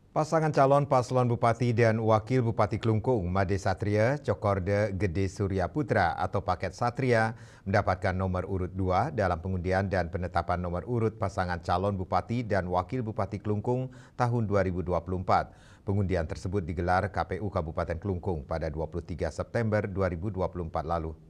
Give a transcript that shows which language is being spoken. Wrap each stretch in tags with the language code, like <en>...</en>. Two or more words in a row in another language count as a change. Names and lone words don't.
<id>Pasangan calon paslon Bupati dan Wakil Bupati Klungkung, Made Satria, Cokorde Gede Surya Putra atau Paket Satria mendapatkan nomor urut 2 dalam pengundian dan penetapan nomor urut pasangan calon Bupati dan Wakil Bupati Klungkung tahun 2024. Pengundian tersebut digelar KPU Kabupaten Klungkung pada 23 September 2024 lalu.</id>